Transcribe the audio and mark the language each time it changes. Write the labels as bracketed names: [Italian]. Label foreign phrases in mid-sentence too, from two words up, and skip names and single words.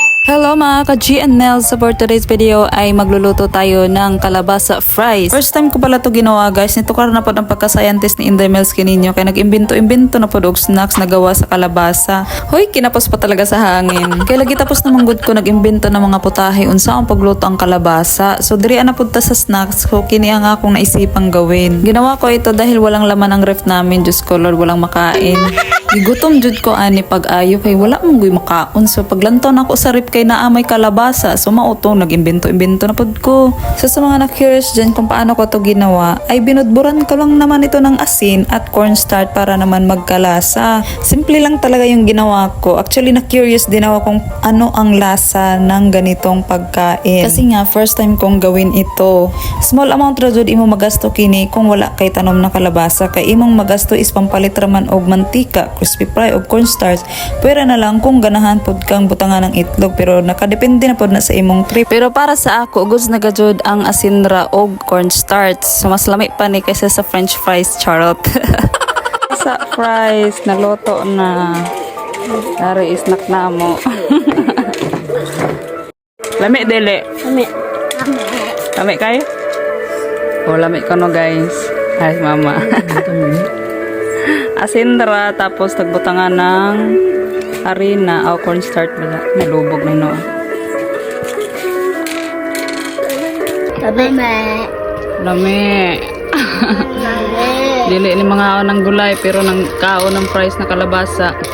[Filipino] Hello mga ka-G and Nels, so [English] for today's video [Filipino] ay magluluto tayo ng kalabasa fries. First time ko pala to ginawa guys, [Cebuano] nito karon [Filipino] na po ang pagka-scientist ni Inday Mels kininyo kaya nag-imbento-imbento na po og snacks na gawa sa kalabasa. Hoy, kinapos pa talaga sa hangin. [Cebuano] Kaya lagi tapos na manggod ko nag-imbento ng mga putahe unsa ang pagluto ang kalabasa. So diri ana pud ta sa snacks ko kini ang akong [Filipino] naisipang gawin. Ginawa ko ito dahil walang laman ang ref namin, Diyos ko Lord, walang makain. [Cebuano] Gigutom jud ko ani pag-ayo kay wala mong guy makaon. So paglantaw na ako sa ref kay naa may kalabasa, so mautong nag-imbento-imbento na pod ko. [Filipino] So sa mga na-curious dyan kung paano ko to ginawa, ay binudburan ko lang naman ito ng asin at cornstarch para naman magkalasa. Simple lang talaga yung ginawa ko. Actually na-curious din ako kung ano ang lasa ng ganitong pagkain. Kasi nga first time kong gawin ito. [English] Small amount [Cebuano] ra jud imo magasto kini kung wala kay tanom na kalabasa, kay imong magasto is pampalit raman og mantika, [English] crispy fry [Cebuano] og cornstarch. Pwera na lang kung ganahan pod kang butangan ng itlog, pero nakadepende na pod na sa imong trip. Pero para sa ako, gusto na gajud ang asinra og cornstarch. So mas lami pa ni kaysa sa [English] french fries, [Cebuano] charot. Sa fries, naluto na. Dari snack na mo. Lami dili. Lami kayo? Oh, lami ka no guys. Ay, mama. Asinra, tapos nagbutangan ng harina o cornstarch bala. Nalubog na no. Lami. Dili ni mga ng gulay pero nang kaon ng fries na kalabasa.